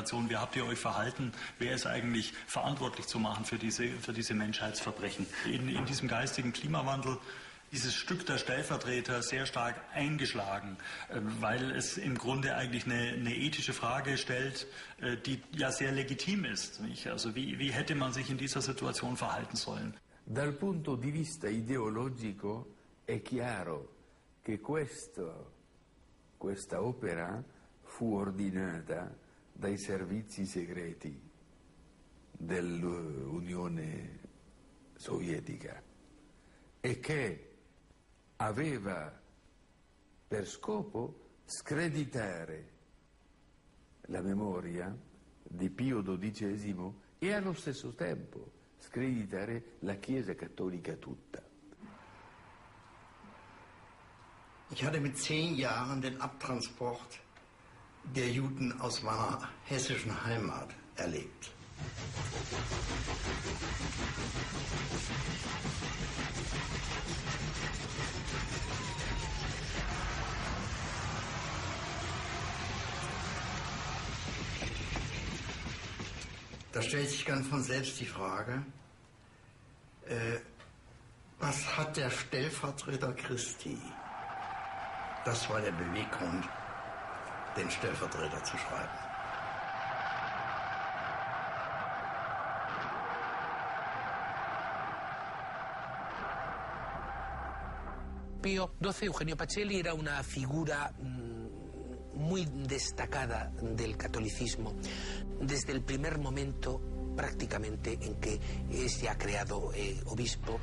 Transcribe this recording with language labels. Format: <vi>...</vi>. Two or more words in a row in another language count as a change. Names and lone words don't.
<de>Wie habt ihr euch verhalten? Wer ist eigentlich verantwortlich zu machen für diese Menschheitsverbrechen? In diesem geistigen Klimawandel dieses Stück der Stellvertreter sehr stark eingeschlagen, weil es im Grunde eigentlich eine ethische Frage stellt, die ja sehr legitim ist. Nicht? Also wie hätte man sich in dieser Situation verhalten sollen?</de> <it>Dal punto di vista ideologico è chiaro che questa opera fu ordinata dai servizi segreti dell'Unione Sovietica e che aveva per scopo screditare la memoria di Pio XII e allo stesso tempo screditare la Chiesa Cattolica tutta.</it> <de>Ich hatte mit 10 Jahren den Abtransport der Juden aus meiner hessischen Heimat erlebt. Da stellt sich ganz von selbst die Frage, was hat der Stellvertreter Christi? Das war der Beweggrund, den Stellvertreter zu schreiben.</de> <es>Pío XII, Eugenio Pacelli, era una figura muy destacada del catolicismo desde el primer momento prácticamente en que es ya creado obispo.</es>